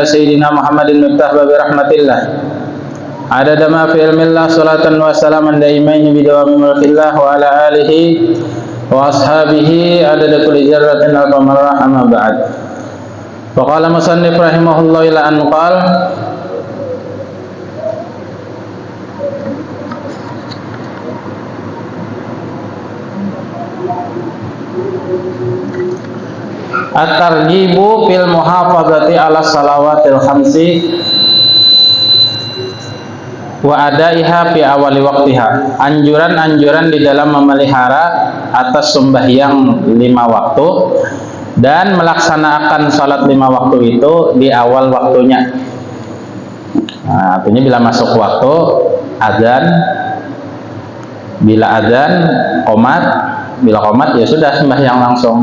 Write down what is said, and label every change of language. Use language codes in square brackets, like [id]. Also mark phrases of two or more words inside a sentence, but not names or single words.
[ar] سيدنا محمد المفتاح باب رحمة الله عدد ما في علم الله صلاة وسلاما دائمين بدوام ملك الله وعلى آله وأصحابه عدد كل ذرة ألف مرة أما بعد وقال مصنف رحمه الله إلى أن قال الترغيب في المحافظة على الصلوات الخمس وأدائها في أول وقتها. [id] Anjuran-anjuran di dalam memelihara atas sembahyang 5 waktu dan melaksanakan salat 5 waktu itu di awal waktunya. Nah, artinya bila masuk waktu azan, bila azan qomat, bila qomat ya sudah sembahyang langsung.